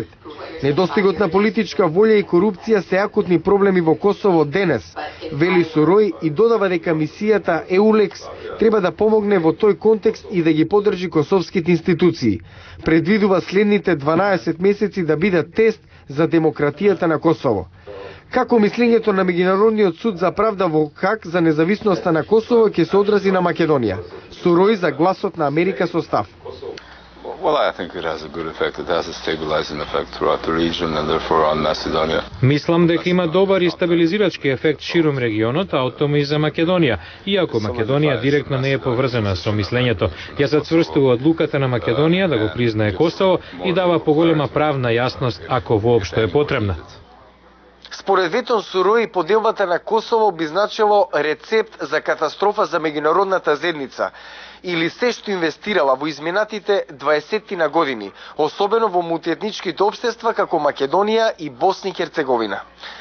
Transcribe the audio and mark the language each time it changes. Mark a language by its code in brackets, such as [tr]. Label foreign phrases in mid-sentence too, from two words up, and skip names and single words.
[mk] Недостигот на политичка волја и корупција се акутни проблеми во Косово денес, вели Сурој и додава дека мисијата EULEX треба да помогне во тој контекст и да ги поддржи косовските институции. Предвидува следните 12 месеци да бидат тест за демократијата на Косово. Како мислењето на Меѓународниот суд за правда во Хаг за независноста на Косово ќе се одрази на Македонија? Сурој за гласот на Америка со став. [en] Well, I think it has a good effect. It has a stabilizing effect throughout the region and therefore on Macedonia. [mk] Мислам дека има добар и стабилизирачки ефект ширум регионот, а оттаму и за Македонија. Иако Македонија директно не е поврзана со мислењето, ја зацврстува одлуката на Македонија да го признае Косово и дава поголема правна јасност ако воопшто е потребна. Според Ветон Сурој, поделбата на Косово би значило рецепт за катастрофа за меѓународната заедница или се што инвестирала во изминатите 20 години, особено во мултиетничките општества како Македонија и Босна и Херцеговина.